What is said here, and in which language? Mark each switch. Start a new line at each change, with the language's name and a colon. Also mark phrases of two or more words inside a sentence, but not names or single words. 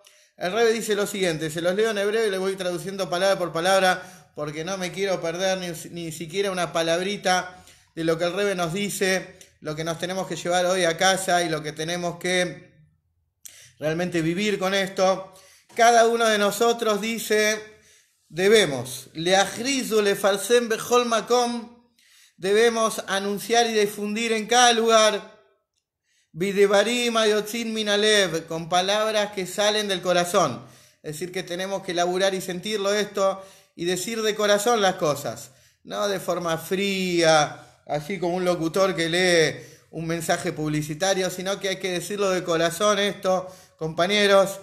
Spanish: El Rebbe dice lo siguiente, se los leo en hebreo y les voy traduciendo palabra por palabra, porque no me quiero perder ni siquiera una palabrita de lo que el Rebbe nos dice, lo que nos tenemos que llevar hoy a casa y lo que tenemos que realmente vivir con esto. Cada uno de nosotros dice, debemos,
Hebrew: להכריז לפרסם בכל מקום,
Spanish: debemos anunciar y difundir en cada lugar,
Hebrew: בדברים היוצאים מן הלב,
Spanish: con palabras que salen del corazón. Es decir, que tenemos que laburar y sentirlo esto y decir de corazón las cosas, no de forma fría, así como un locutor que lee un mensaje publicitario, sino que hay que decirlo de corazón esto, compañeros.